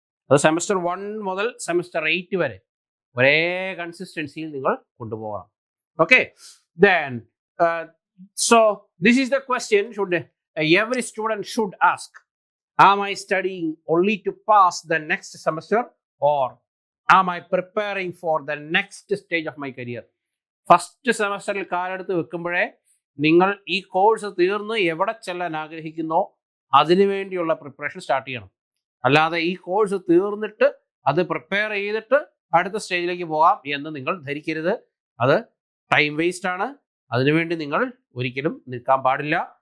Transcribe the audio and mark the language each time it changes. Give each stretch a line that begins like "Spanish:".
Malayalam: അത് സെമസ്റ്റർ 1 മുതൽ സെമസ്റ്റർ 8 വരെ ഒരേ കൺസിസ്റ്റൻസിയിൽ നിങ്ങൾ കൊണ്ടുപോകണം.
English: Okay, then so this is the question should every student should ask: Am I studying only to pass the next semester, or am I preparing for the next stage of my career?
Malayalam: First സെമസ്റ്ററിൽ കാലെടുത്ത് വെക്കുമ്പോഴേ നിങ്ങൾ ഈ course തീർന്ന് എവിടെ ചെല്ലാൻ ആഗ്രഹിക്കുന്നോ അതിനു വേണ്ടിയുള്ള preparation start ചെയ്യണം. അല്ലാതെ ഈ കോഴ്സ് തീർന്നിട്ട് അത് പ്രിപ്പയർ ചെയ്തിട്ട് അടുത്ത സ്റ്റേജിലേക്ക് പോകാം എന്ന് നിങ്ങൾ ധരിക്കരുത്. അത് ടൈം വേസ്റ്റ് ആണ്. അതിനുവേണ്ടി നിങ്ങൾ ഒരിക്കലും നിൽക്കാൻ പാടില്ല.